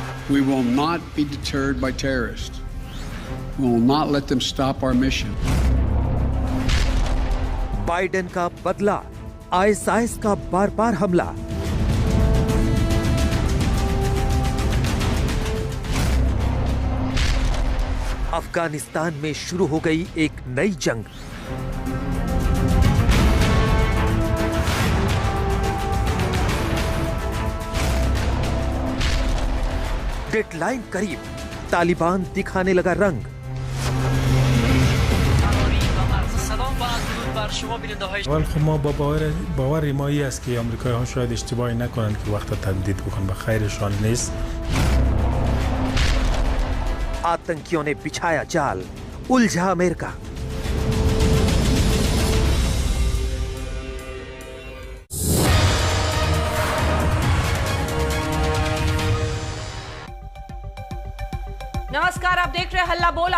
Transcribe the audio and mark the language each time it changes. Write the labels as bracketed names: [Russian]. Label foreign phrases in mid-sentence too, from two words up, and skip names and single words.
[English] We will not be deterred by terrorists. We will not let them stop our mission. [Hindi] बाइडेन का बदला, आईएसआईएस का बार-बार हमला। अफगानिस्तान में शुरू हो गई एक नई जंग। डेडलाइन करीब, तालिबान दिखाने लगा रंग। [Persian] اول خب ما با باور ما این است که آمریکایی‌ها شاید اشتباهی نکنند که وقت تمدید بکنن، به خیرشان نیست. [Hindi] आतंकियों ने बिछाया जाल, उलझा अमेरिका। नमस्कार, आप देख रहे हैं हल्ला बोल।